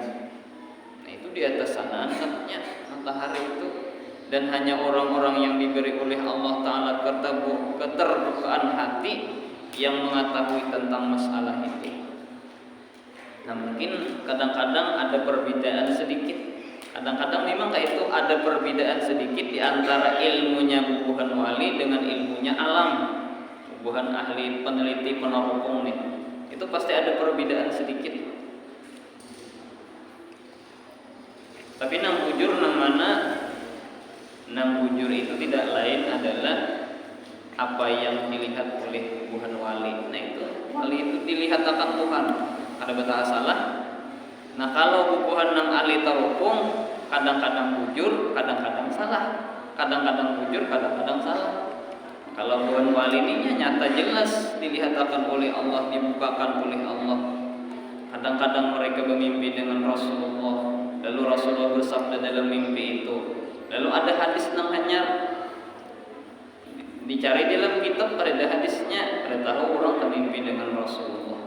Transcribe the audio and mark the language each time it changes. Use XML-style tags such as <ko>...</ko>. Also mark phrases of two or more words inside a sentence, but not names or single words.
<id>Nah itu di atas sana anaknya matahari itu, dan hanya orang-orang yang diberi oleh Allah Ta'ala keterbukaan hati yang mengetahui tentang masalah itu. Nah mungkin kadang-kadang ada perbedaan sedikit. Kadang-kadang memang kayak itu ada perbedaan sedikit di antara ilmunya bubuhan wali dengan ilmunya alam. Bubuhan ahli peneliti peneropong nih, itu pasti ada perbedaan sedikit. Tapi nang bujur nang mana? Nang bujur itu tidak lain adalah apa yang dilihat oleh bubuhan wali. Nah itu wali itu dilihat akan Tuhan. Ada betah salah.</id> <bjn>Nah kalau bubuhan nang ali tarupung kadang-kadang bujur, kadang-kadang salah. Kadang-kadang bujur, kadang-kadang salah.</bjn> <id>Kalau bubuhan wali ini nyata jelas dilihat akan oleh Allah, dibukakan oleh Allah. Kadang-kadang mereka bermimpi dengan Rasulullah. Lalu Rasulullah bersabda dalam mimpi itu. Lalu ada hadis nang hanya dicari dalam kitab, ada hadisnya, ada tahu orang termimpi dengan Rasulullah.</id>